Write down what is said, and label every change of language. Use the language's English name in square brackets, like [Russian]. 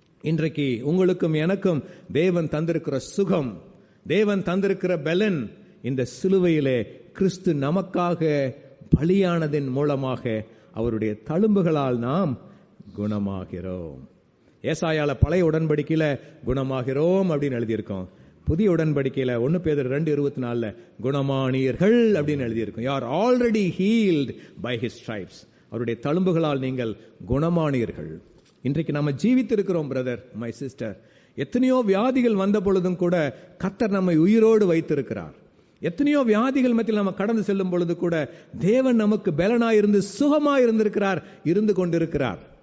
[Tamil] இன்றைக்கு உங்களுக்கும் எனக்கும் தேவன் தந்திருக்கிற சுகம், தேவன் தந்திருக்கிற பலன் இந்த சிலுவையிலே கிறிஸ்து நமக்காக பலியானதின் மூலமாக அவருடைய தழும்புகளால் நாம் குணமாகிறோம். ஏசாயால பழைய உடன்படிக்கையில குணமாகிறோம் அப்படின்னு எழுதியிருக்கோம். புதிய உடன்படிக்கையில 1 பேதுரு 2:24 குணமானீர்கள் அப்படின்னு எழுதியிருக்கோம். [English] You are already healed by his stripes. [Tamil] அவருடைய தழும்புகளால் நீங்கள் குணமானீர்கள். இன்றைக்கு நம்ம ஜீவித்திருக்கிறோம் பிரதர், [English] My sister. [Tamil] எத்தனையோ வியாதிகள் வந்த பொழுதும் கூட கர்த்தர் நம்மை உயிரோடு வைத்திருக்கிறார். எத்தனையோ வியாதிகள் மத்தியில் நம்ம கடந்து செல்லும் பொழுது கூட தேவன் நமக்கு பலனாயிருந்து சுகமாயிருந்திருக்கிறார், இருந்து கொண்டிருக்கிறார்.